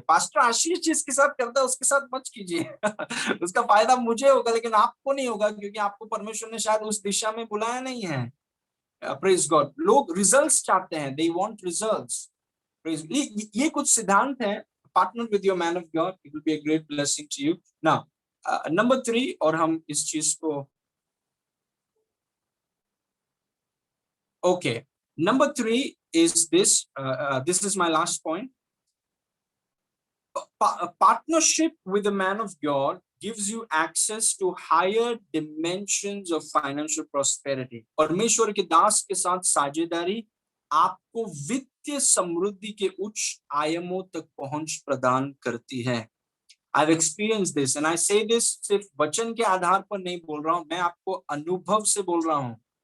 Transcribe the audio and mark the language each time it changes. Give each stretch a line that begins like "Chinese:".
Hindi: Pastor आशीष जिसके साथ करता है उसके साथ मत कीजिए उसका फायदा मुझे होगा लेकिन आपको नहीं होगा, क्योंकि आपको परमेश्वर ने शायद उस दिशा में बुलाया नहीं है। Praise God. लोग रिजल्ट्स चाहते हैं,
English: They want results.
Hindi: प्रेज, ये कुछ सिद्धांत है।
English: Partner with your man of God, it will be a great blessing to you. Now number 3,
Hindi: और हम इस चीज को,
English: okay, number 3 is this, this is my last point. Partnership with a man of God gives you access to higher dimensions of financial prosperity.
Hindi: परमेश्वर के दास के साथ साझेदारी आपको वित्तीय समृद्धि के उच्च आयामों तक पहुंच प्रदान करती है।
English: I've experienced this and I say this
Hindi: सिर्फ वचन के आधार पर नहीं बोल रहा हूं, मैं आपको अनुभव से बोल रहा हूं।